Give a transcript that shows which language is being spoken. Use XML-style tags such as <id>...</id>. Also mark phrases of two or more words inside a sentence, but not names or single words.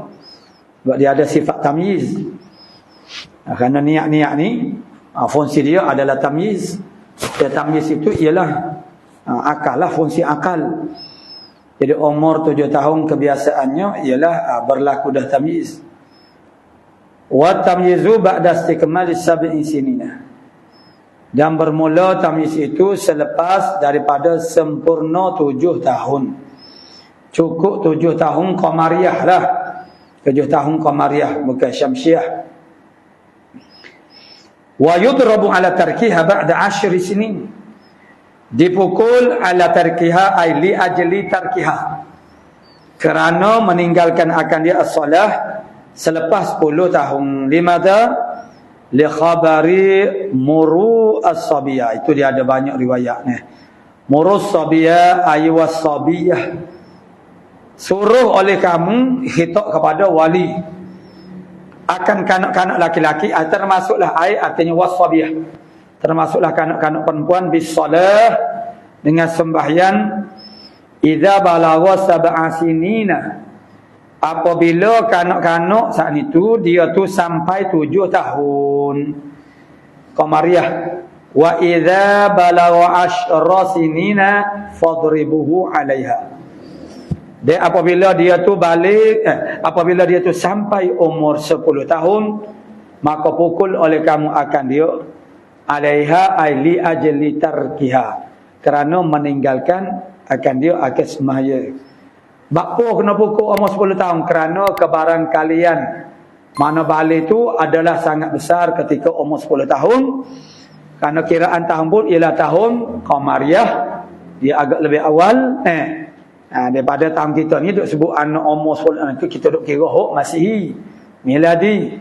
<ms>Sebab dia ada sifat tamyiz. Kerana niat-niat ni fungsi dia adalah tamyiz. Dan tamyiz itu ialah akal lah, fungsi akal. Jadi umur 7 tahun kebiasaannya ialah berlaku dah tamyiz.</ms> <ar>والتمييز بعد استكمال 7 سنين,</ar> <ms>dan bermula tamyiz itu selepas daripada sempurna 7 tahun. Cukup 7 tahun qamariyah lah, 7 tahun qamariyah bukan syamsiah.</ms> <ar>ويضرب على تركها بعد 10 سنين, dipukul على تركها أي لأجل تركها,</ar> <ms>kerana meninggalkan akan dia as-salah selepas 10 tahun. Limadha?</ms> <ar>لخبر مروا الصبية.</ar> <ms>Itu dia ada banyak riwayat ni.</ms> <ar>مروا الصبي أي والصبية,</ar> <ms>suruh oleh kamu, khitab kepada wali akan kanak-kanak laki-laki, termasuklah ay artinya was-sabiyah, termasuklah kanak-kanak perempuan, bis-salah, dengan sembahyang,</ms> <ar>إذا بلغ 7 سنين,</ar> <ms>apabila kanak-kanak saat itu dia tu sampai 7 tahun qamariyah.</ms> <ar>وإذا بلغ 10 سنين فاضربوه عليها,</ar> <ms>dan apabila dia tu balik, apabila dia tu sampai umur 10 tahun, maka pukul oleh kamu akan dia,</ms> <ar>عليها أي لأجل تركها,</ar> <ms>kerana meninggalkan akan dia akan semaya. Bakpo kena pukul umur 10 tahun kerana kebarang kalian mana balik tu adalah sangat besar ketika umur 10 tahun. Kerana kiraan tahun pun ialah tahun Qamariyah, dia agak lebih awal daripada tahun kita ni duk sebut anak umur 10 tahun tu kita duk kira Masihi, miladi.</ms>